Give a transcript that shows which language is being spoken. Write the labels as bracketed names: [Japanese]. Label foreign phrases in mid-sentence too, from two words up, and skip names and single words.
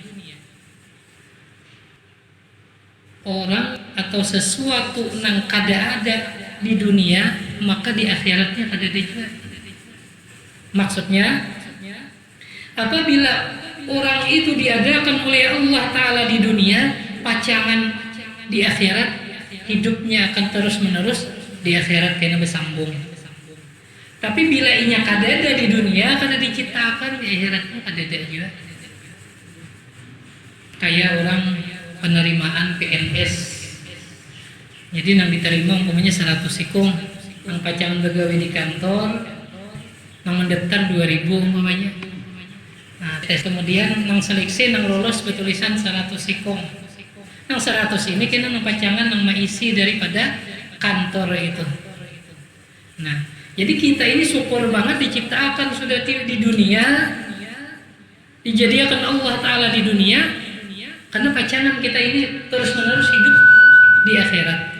[Banjar] Orang atau sesuatu yang kada ada di dunia, maka di akhiratnya kada ada juga. [Indonesian] Maksudnya, apabila orang itu diadakan oleh Allah Ta'ala di dunia, pacangan di akhirat hidupnya akan terus menerus di akhirat kena bersambung. [Banjar] Tapi bila inya kada ada di dunia, kada diciptakan, di akhiratnya kada ada juga. Kayak orang penerimaan PNS, jadi nang diterima umpamanya 100 sikung, nang pacangan begawe di kantor, nang mendaftar 2000 umpamanya. Nah, tes kemudian nang seleksi nang lolos bertulisan 100 sikung. Nang 100 ini kena nang pacangan nang maisi daripada kantor itu. [Indonesian] Nah, jadi kita ini syukur banget diciptakan sudah di dunia, dijadikan Allah Ta'ala di dunia, karena pacangan kita ini terus menerus hidup di akhirat.